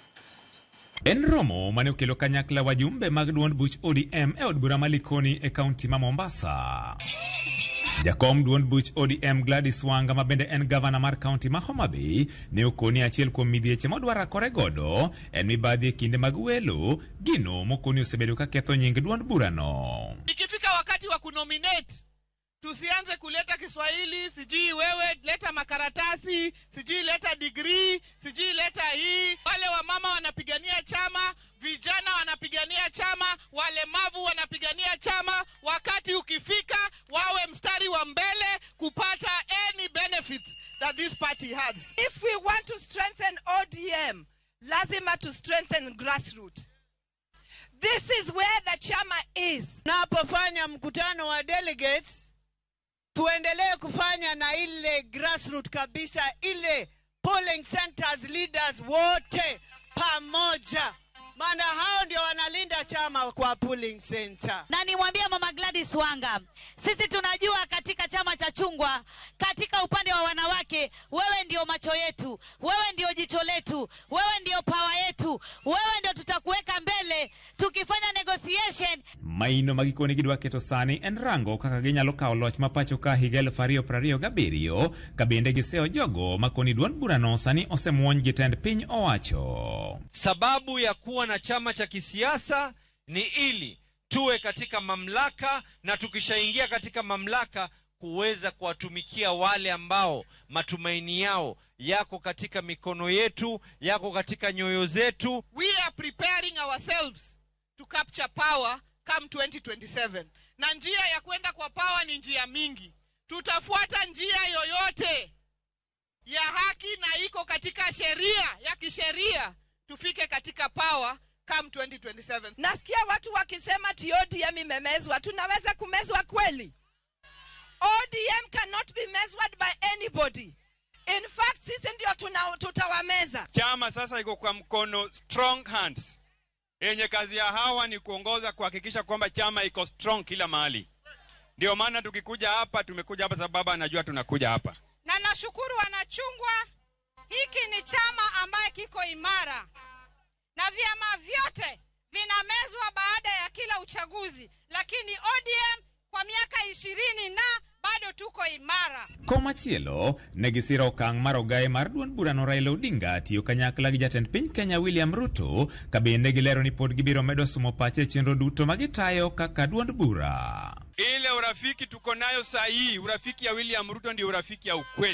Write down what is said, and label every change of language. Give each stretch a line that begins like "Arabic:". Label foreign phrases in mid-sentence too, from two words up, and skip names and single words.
Luo (Kenya and Tanzania): En romo mane okelo kanyakla wajumbe mag duond Buch ODM e od bura ma Likoni e kaunti ma Mombasa. Jakom duond Buch ODM Gladys Wanga mabende en gavana mar kaunti ma Homa Bay ne okoni achiel kuom midhieche modwara kore godo en mibadhi e kinde mag welo gino mokoni osebedo ka ketho nying duond burano.
Swahili: Ikifika wakati wa kunominate tusianze kuleta Kiswahili, sijui wewe leta makaratasi, sijui leta degree, sijui leta hii. Wale wamama wanapigania chama, vijana wanapigania chama, walemavu wanapigania chama. Wakati ukifika wawe mstari wa mbele kupata
English: any benefits that this party has. If we want to strengthen ODM, lazima to strengthen grassroots. This is where the chama is.
Swahili: Napofanya mkutano wa delegates, tuendelee kufanya na ile grassroots kabisa, ile
English: polling centers leaders
Swahili: wote pamoja. Maana hao ndio wanalinda chama kwa
English: polling center.
Swahili: Na niwaambia Mama Gladys Wanga, sisi tunajua katika chama cha chungwa, katika upande wa wanawake, wewe ndio macho yetu, wewe ndio jicho letu, wewe ndio power yetu, wewe ndio tutakuweka mbele tukifanya negotiation.
Luo (Kenya and Tanzania): Maino magikoni gidwa keto sani en rango kaka ginyalo kawo loch mapacho ka higa 2027 kabende giseo jogo makoni duond burano sani osemuony gitend piny owacho.
Swahili: Sababu ya kuwa na chama cha kisiasa ni ili tuwe katika mamlaka, na tukishaingia katika mamlaka kuweza kuwatumikia wale ambao matumaini yao yako katika mikono yetu, yako katika nyoyo zetu.
English: We are preparing ourselves to capture power come 2027.
Swahili: Na njia ya kwenda kwa power ni njia mingi. Tutafuata njia yoyote ya haki na iko katika sheria, ya kisheria, tufike katika
English: power come 2027.
Swahili: Nasikia watu wakisema ODM imemezwa. Tunaweza kumezwa kweli?
English: ODM cannot be measured by anybody. In fact,
Swahili: sisi ndio tutawameza. Chama sasa iko kwa mkono
English: strong hands.
Swahili: Yenye kazi ya hawa ni kuongoza kuhakikisha kwamba chama iko strong kila mahali. Ndio maana tukikuja hapa, tumekuja hapa sababu anajua tunakuja hapa. Na nashukuru wanachungwa, hiki ni chama ambaye kiko imara. Na vyama vyote vinamezwa baada ya kila uchaguzi, lakini ODM kwa miaka 20 na bado tuko imara.
Luo (Kenya and Tanzania): Komachielo negisiro okang' mar ogaye mar duond burano Raila Odinga tiyo kanyakla gi jatend piny Kenya William Ruto kabende gilero ni pod gibiro medo sumo pache chenro duto magitayo kaka duond bura.
Swahili: Ile urafiki tuko nayo sahihi, urafiki ya William Ruto ndio urafiki ya ukweli.